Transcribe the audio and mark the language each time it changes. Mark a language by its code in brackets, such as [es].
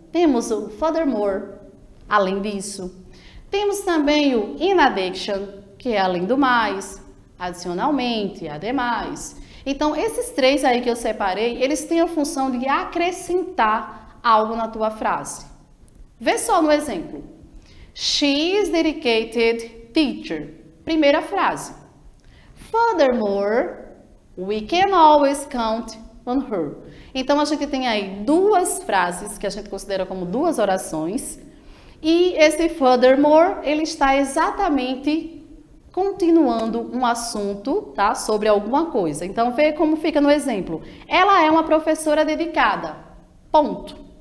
[pt] Temos o furthermore, além disso. Temos também o in addition, que é além do mais, adicionalmente, ademais. Então, esses três aí que eu separei, eles têm a função de acrescentar algo na tua frase. Vê só no exemplo. [en] She is dedicated teacher. [pt] Primeira frase. [en] Furthermore, we can always count on her. [pt] Então, a gente tem aí duas frases que a gente considera como duas orações. E esse furthermore, ele está exatamente continuando um assunto, tá? Sobre alguma coisa. Então, vê como fica no exemplo. Ela é uma professora dedicada. Ponto.